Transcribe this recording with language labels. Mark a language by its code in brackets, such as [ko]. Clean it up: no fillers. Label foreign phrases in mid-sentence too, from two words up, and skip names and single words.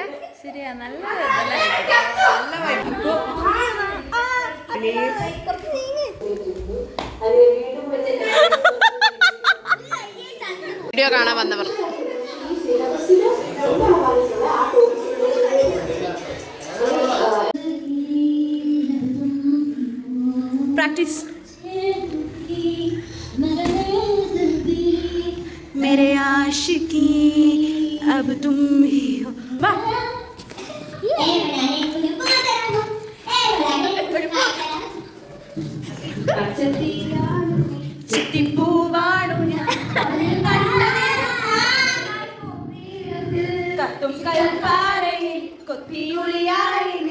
[ml] ശരിയാ, നല്ല വീഡിയോ കാണാൻ വന്നവർ. പ്രാക്ടീസ്. [hi] मेरे आशिकी अब तुम ही हो. [ml] ചിത്തിപ്പൂവാണു കത്തും കൽപ്പാറയിൽ കൊത്തിയുളിയായി